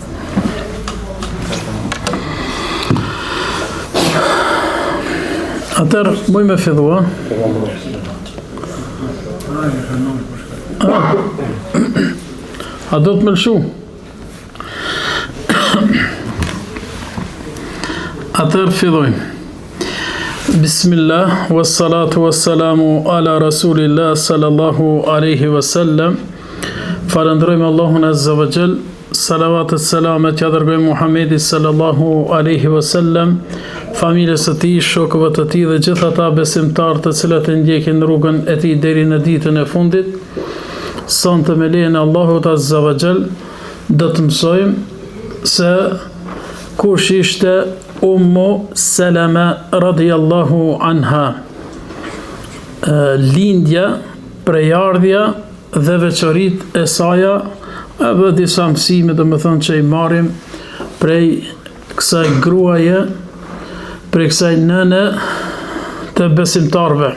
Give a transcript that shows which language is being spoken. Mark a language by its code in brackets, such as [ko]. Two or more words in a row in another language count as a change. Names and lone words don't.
[sq] Atër, muj me fillua. A do të më lëshu? Atër, fillojmë. [ar] بسم الله والصلاة والسلام على رسول الله صلى الله عليه وسلم. [sq] Falëndrojmë Allahun [ar] عز وجل, [sq] salavat e selamet ja dërgojmë Muhammedi [ar] صلى الله عليه وسلم, [sq] familjes së tij, shokëve të tij dhe gjithë ata besimtarë të cilët e ndjekin rrugën e tij deri në ditën e fundit. Sonte me lejen e Allahut [ar] عز وجل [sq] do të mësojmë se kush ishte Ummu Salama [ar] رضي الله عنها, [sq] lindja, prejardhja dhe veçorit e saja, apo disa mësime do më thonë që i marim prej kësaj gruaje, prej kësaj nëne të besimtarve.